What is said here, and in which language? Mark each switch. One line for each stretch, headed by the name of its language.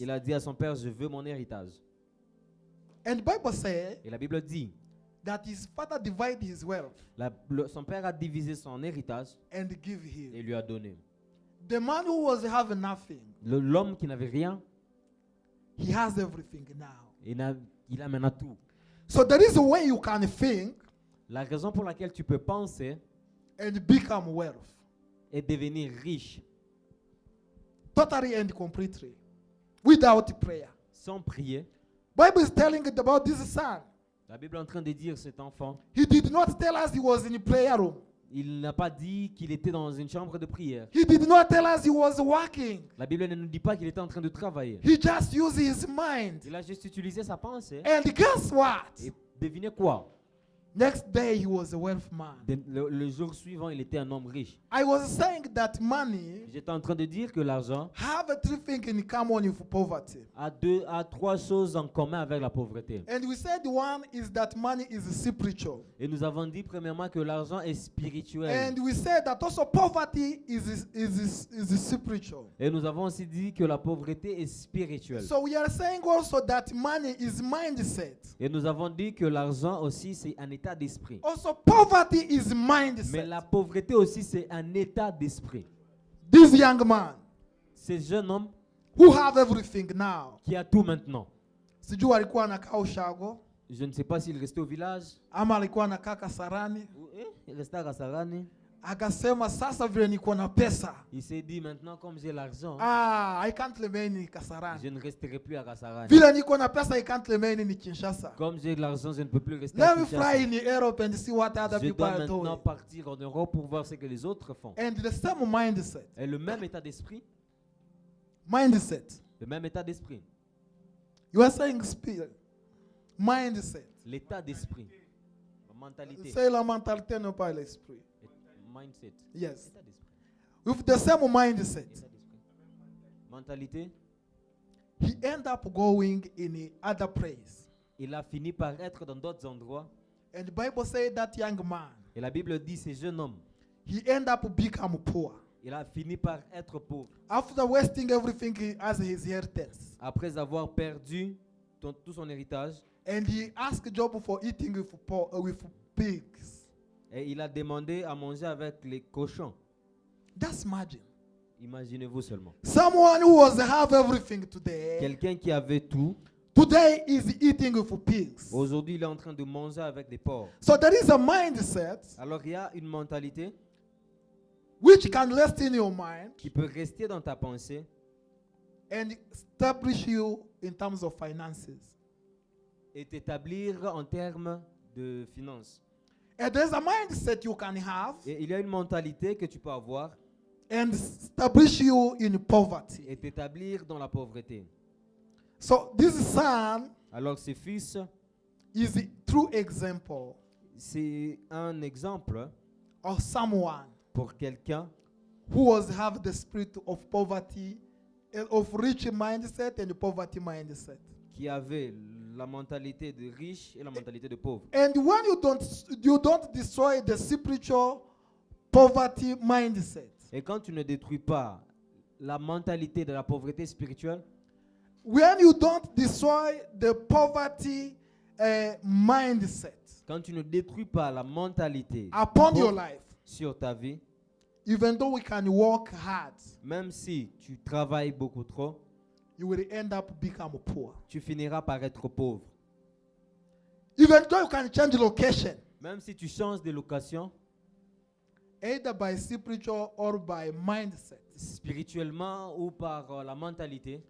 French: Il a dit à son père, je veux mon héritage.
English: And the Bible says
French: Et la Bible dit,
English: that his father divided his wealth
French: son père a divisé son héritage
English: and give
French: et
English: him.
French: lui a donné.
English: The man who was having nothing,
French: L'homme qui n'avait rien,
English: he has everything now.
French: il a maintenant tout.
English: So there is a way you can think
French: La raison pour laquelle tu peux penser
English: and become wealth.
French: est devenir riche
English: Totally and completely. Without prayer.
French: sans prier.
English: Bible is telling it about this son.
French: La Bible est en train de dire cet enfant,
English: He did not tell us he was in a prayer room.
French: il n'a pas dit qu'il était dans une chambre de prière.
English: He did not tell us he was working.
French: La Bible ne nous dit pas qu'il était en train de travailler.
English: He just used his mind.
French: Il a juste utilisé sa pensée.
English: And guess what?
French: Et devinez quoi?
English: Next day he was a wealth man.
French: Le jour suivant, il était un homme riche.
English: I was saying that money
French: J'étais en train de dire que l'argent
English: have a three things in common with poverty.
French: a trois choses en commun avec la pauvreté.
English: And we said one is that money is spiritual.
French: Et nous avons dit premièrement que l'argent est spirituel.
English: And we said that also poverty is spiritual.
French: Et nous avons aussi dit que la pauvreté est spirituelle.
English: So we are saying also that money is mindset.
French: Et nous avons dit que l'argent aussi c'est un état d'esprit.
English: Also poverty is
French: Mais
English: mindset.
French: la pauvreté aussi c'est un état d'esprit.
English: This young man
French: Ce jeune homme
English: who have everything now.
French: qui a tout maintenant.
Swahili: Sijui alikuwa anakaa Ushago
French: Je ne sais pas s'il restait au village
Swahili: ama alikuwa anakaa Kasarani.
French: ou il restait à Kasarani.
Swahili: Akasema sasa vile niko na pesa.
French: Il s'est dit maintenant comme j'ai l'argent,
English: I can't remain in
French: je
English: Kasarani.
French: ne resterai plus à Kasarani.
Swahili: Vile niko na pesa,
English: I can't remain in Kinshasa.
French: Comme j'ai de l'argent, je ne peux plus rester à
English: Let me fly
French: Kinshasa.
English: in Europe and see what other
French: Je
English: people
French: dois
English: are
French: maintenant
English: doing.
French: partir en Europe pour voir ce que les autres font.
English: And the same mindset.
French: Et le même état d'esprit,
English: Mindset.
French: le même état d'esprit,
English: You are saying spirit. Mindset.
French: l'état d'esprit, la mentalité, Say la mentalité, non pas l'esprit.
English: mindset, Yes.
French: état d'esprit,
English: With the same mindset,
French: état d'esprit. Mentalité,
English: he end up going in other place.
French: il a fini par être dans d'autres endroits.
English: And the Bible says that young man,
French: Et la Bible dit ce jeune homme,
English: he end up become poor.
French: il a fini par être pauvre.
English: After wasting everything as his inheritance.
French: Après avoir perdu tout son héritage,
English: And he asked Job for eating with pigs.
French: et il a demandé à manger avec les cochons.
English: That's imagine.
French: Imaginez-vous seulement.
English: Someone who was have everything today.
French: Quelqu'un qui avait tout,
English: Today is eating with pigs.
French: aujourd'hui il est en train de manger avec des porcs.
English: So there is a mindset
French: Alors il y a une mentalité
English: which can rest in your mind
French: qui peut rester dans ta pensée
English: and establish you in terms of finances.
French: et t'établir en termes de finances.
English: And there's a mindset you can have
French: Et il y a une mentalité que tu peux avoir
English: and establish you in poverty.
French: et t'établir dans la pauvreté.
English: So this son
French: Alors ce fils,
English: is a true example
French: c'est un exemple
English: of someone
French: pour quelqu'un
English: who was have the spirit of poverty, of rich mindset and poverty mindset.
French: qui avait la mentalité de riche et la mentalité de pauvre.
English: And when you don't destroy the spiritual poverty mindset,
French: Et quand tu ne détruis pas la mentalité de la pauvreté spirituelle,
English: when you don't destroy the poverty mindset
French: quand tu ne détruis pas la mentalité
English: upon your
French: pauvre
English: life,
French: sur ta vie,
English: even though we can work hard,
French: même si tu travailles beaucoup trop,
English: you will end up become poor.
French: tu finiras par être pauvre.
English: Even though you can change location,
French: Même si tu changes de location,
English: either by spiritual or by mindset,
French: spirituellement ou par la mentalité,